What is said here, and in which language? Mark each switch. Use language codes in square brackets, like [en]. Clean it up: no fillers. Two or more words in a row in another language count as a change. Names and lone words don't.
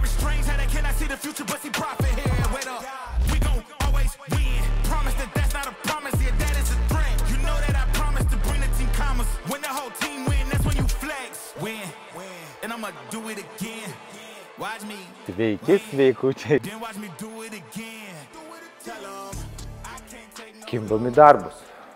[en] It's strange how they cannot see the future, but see profit here. Wait up, we gon' always win. Promise that that's not a promise, yeah, that is a threat. You know that I promise to bring the team commas. When the whole team win, that's when you flex. Win, and I'ma do it again. Watch me. [lt] Sveiki, sveikučiai. [en] Then watch me do it again. Tell 'em I can't take no [lt] Kimbam į darbus.